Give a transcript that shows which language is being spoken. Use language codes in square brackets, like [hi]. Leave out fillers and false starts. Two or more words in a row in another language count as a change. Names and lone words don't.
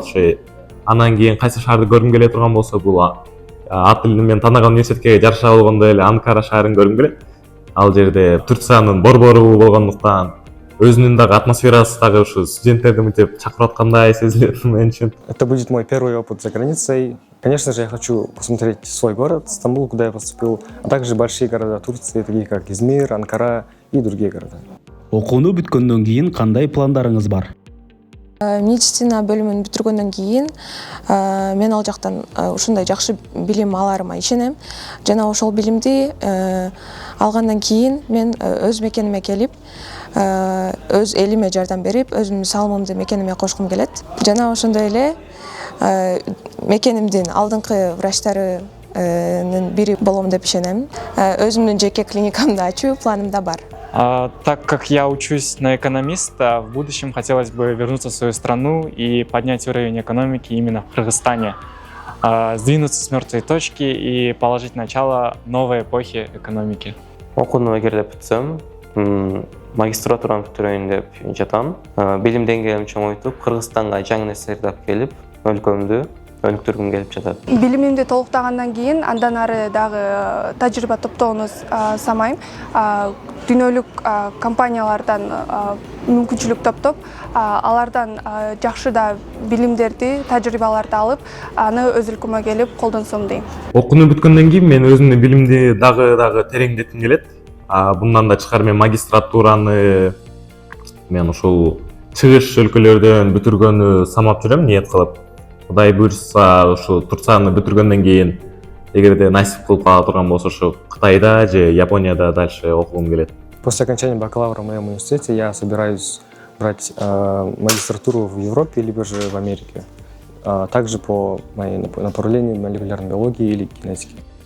[ky] Андан кийин кайсы шаарды көргүм келе турган болсо, бул ат тилинен мен тандаган университетке жараша болгондо эле Анкара шаарын көргүм келет. Ал жерде Турциянын борбору болгондуктан өзүнүн дагы атмосферасы дагы ушу студенттерди мынтип чакырып аткандай сезилет мен үчүн. [ru] Это будет мой первый опыт за границей. Конечно же, я хочу посмотреть свой город, Стамбул, куда я поступил, а также большие города Турции, такие как Измир, Анкара и другие города. [ky] Окууну бүткөндөн кийин кандай пландарыңыз бар? Медицина бөлүмүн бүтүргөндөн кийин мен ал жактан ушундай жакшы билим аларыма ишенем. Жана ошол билимди алгандан кийин мен өз мекениме келип, өз элиме жардам берип, өзүмдүн салымымды мекениме кошкум келет. Жана ошондой эле мекенимдин алдыңкы врачтарынын бири болом деп ишенем. Өзүмдүн жеке клиникамды ачуу планымда бар. [ru] Так как я учусь на экономиста, в будущем хотелось бы вернуться в свою страну и поднять уровень экономики именно в Кыргызстане, сдвинуться с мертвой точки и положить начало новой эпохи экономики. [ky] Окууну эгер деп бүтсөм, магистратураны бүтүрөйүн деп жатам. Билим деңгээлим чоңойтуп, Кыргызстанга жаңы нерселерди алып келип, өлкөмдү өнүктүргүм келип жатат. Билимимди толуктагандан кийин андан ары дагы тажрыйба топтоону самайм. Дүйнөлүк компаниялардан мүмкүнчүлүк топтоп, алардан жакшы да билимдерди, тажрыйбаларды алып, аны өз өлкөмө келип колдонсом дейм. Окууну бүткөндөн кийин мен өзүмдүн билимди дагы тереңдетким келет. [tr] Bundan da çıkar [ky] men magistraturanı men ушул чыгыш өлкөлөрдөн бүтүргөнү самап жүрөм ниет кылып. Кудай буйрса ушу Турцияны бүтүргөндөн кийин эгерде насип кылып кала турган болсо ушу Кытайда же Японияда дальше окугум келет. [ru] После окончания бакалавра в моем университете я собираюсь брать магистратуру в Европе либо же в Америке. Также по моей направлению молекулярной биологии или генетики.